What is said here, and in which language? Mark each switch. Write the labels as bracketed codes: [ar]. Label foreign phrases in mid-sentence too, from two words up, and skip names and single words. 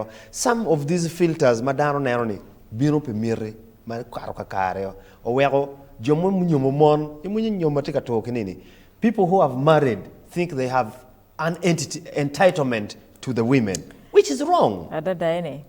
[en] Some of these filters [ach] madano neroni bino pe mire ma karo kakare. [en] Owe people who have married think they have an entitlement to the women, which is wrong.